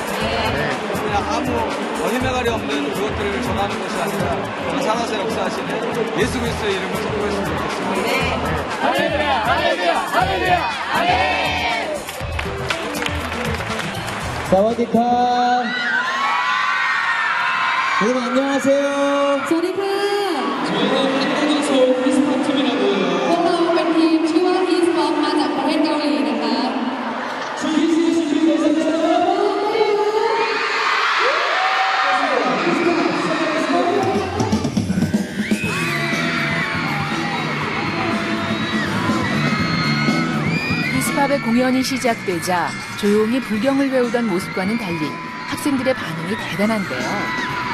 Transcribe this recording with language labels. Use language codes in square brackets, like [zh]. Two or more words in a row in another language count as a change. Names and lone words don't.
[ko] 그냥 아무 헤매가리 없는 그것들을 전하는 것이 아니라 살아서 역사하시는 예수 그리스도의 이름을 선포했으면 좋겠습니다. 할렐루야, 할렐루야, 할렐루야, 아멘. 사와디카. 여러분 안녕하세요. 사와디카. 저희는 한국인 서울 히스팝 팀이라고 해요. [th] พวกเราเป็นทีมชื่อว่า Hispop มาจากประเทศเกาหลีนะคะ [ko] 히스팝의 공연이 시작되자 조용히 불경을 외우던 모습과는 달리 학생들의 반응이 대단한데요.